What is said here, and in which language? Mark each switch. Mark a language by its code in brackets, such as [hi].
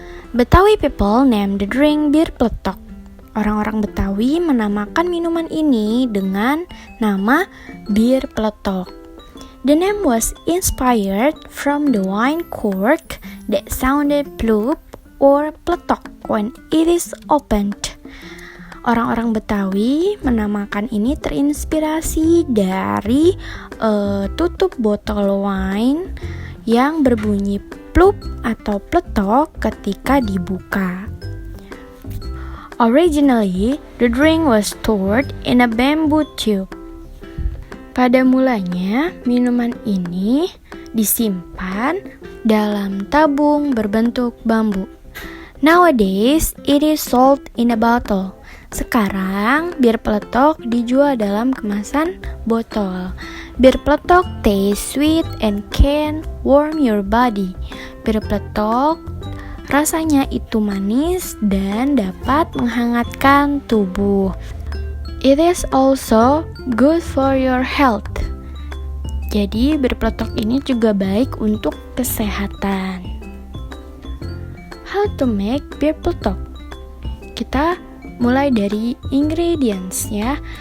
[en] Betawi people named the drink Bir Peletok. [id] Orang-orang Betawi menamakan minuman ini dengan nama Bir Peletok. [en] The name was inspired from the wine cork that sounded plup or pletok when it is opened. [id] Orang-orang Betawi menamakan ini terinspirasi dari tutup botol wine yang berbunyi plup atau pletok ketika dibuka. [en] Originally, the drink was stored in a bamboo tube. [id] Pada mulanya, minuman ini disimpan dalam tabung berbentuk bambu. [en] Nowadays, it is sold in a bottle. [id] Sekarang, Bir Peletok dijual dalam kemasan botol. [en] Bir Peletok tastes sweet and can warm your body. [id] Bir Peletok rasanya itu manis dan dapat menghangatkan tubuh. [en] It is also good for your health. [id] Jadi, Bir Peletok ini juga baik untuk kesehatan. [en] How to make Bir Peletok? [id] Kita mulai dari ingredients ya.